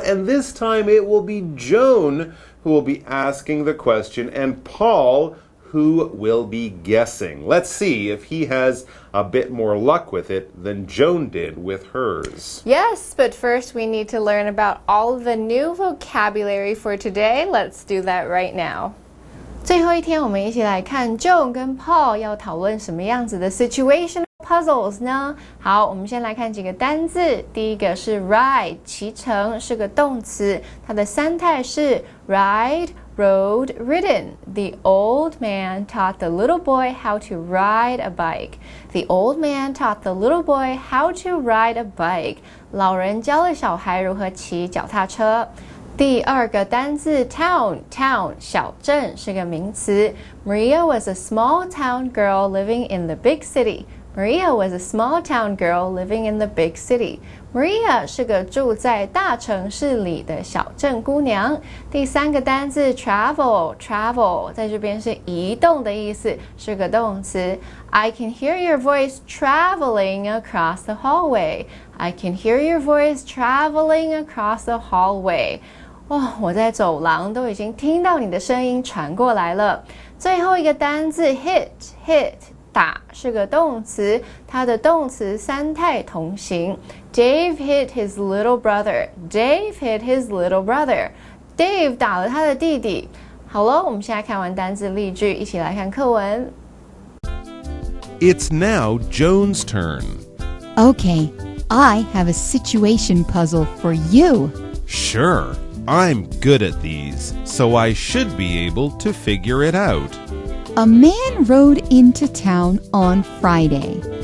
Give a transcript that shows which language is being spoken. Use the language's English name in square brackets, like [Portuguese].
[English] And this time it will be Joan who will be asking the question and Paul who will be guessing. Let's see if he has a bit more luck with it than Joan did with hers. Yes, but first we need to learn about all the new vocabulary for today. Let's do that right now. [Chinese] 最后一天，我们一起来看 Joan 跟 Paul 要讨论什么样子的 [English] situational puzzles [Chinese] 呢？好，我们先来看几个单字。第一个是 ride， 骑乘是个动词，它的三态是 ride, rode, ridden. [English] The old man taught the little boy how to ride a bike. The old man taught the little boy how to ride a bike. [Chinese] 老人教了小孩如何骑脚踏车。第二个单字 town 小镇是个名词 [English] Maria was a small town girl living in the big city. Maria was a small town girl living in the big city. [Chinese] Maria 是个住在大城市里的小镇姑娘。第三个单字 travel 在这边是移动的意思，是个动词 [English] I can hear your voice traveling across the hallway. I can hear your voice traveling across the hallway. [Chinese] 我在走廊都已经听到你的声音传过来了。最后一个单字 hit 打是个动词，它的动词三态同形。 [English] Dave hit his little brother. Dave hit his little brother. [Chinese] Dave 打了他的弟弟。好了，我们现在看完单字例句，一起来看课文。 [English] It's now Joan's turn. Okay, I have a situation puzzle for you. Sure, I'm good at these, so I should be able to figure it out. A man rode into town on Friday.